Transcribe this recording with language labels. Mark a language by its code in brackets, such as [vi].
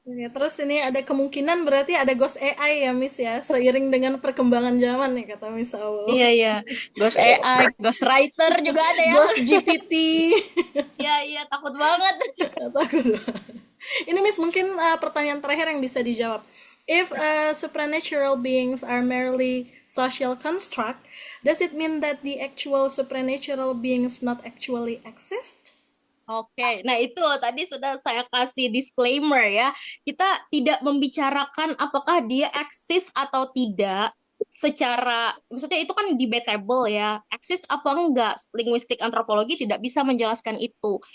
[id] Oke, terus ini ada kemungkinan berarti ada Ghost AI ya, Miss ya, seiring dengan perkembangan zaman nih kata Miss Aul. Iya. Ghost AI, Ghost Writer juga ada ya. Ghost GPT. Iya, takut banget. Takut. Ini Miss mungkin pertanyaan terakhir yang bisa dijawab. [en] If supernatural beings are merely social construct, does it mean that the actual supernatural beings not actually exist? [id] Oke, nah itu tadi sudah saya kasih disclaimer ya. Kita tidak membicarakan apakah dia eksis atau tidak secara, maksudnya itu kan debatable ya. Eksis apa enggak? Linguistik antropologi tidak bisa menjelaskan itu.